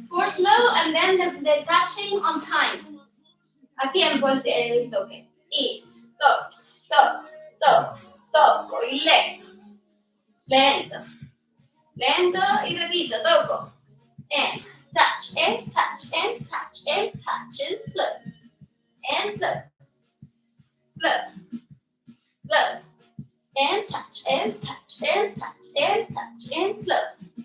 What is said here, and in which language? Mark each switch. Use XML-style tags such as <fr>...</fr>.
<en>4 slow and then the touching on time.</en> <es>A tiempo el toque. Y toco, toco, toco, toco y lento. Lento. Lento y repito, toco.</es> <en>And touch, and touch, and touch, and touch, and slow. And slow. Slow. Slow. And touch, and touch, and touch, and touch, and slow.</en>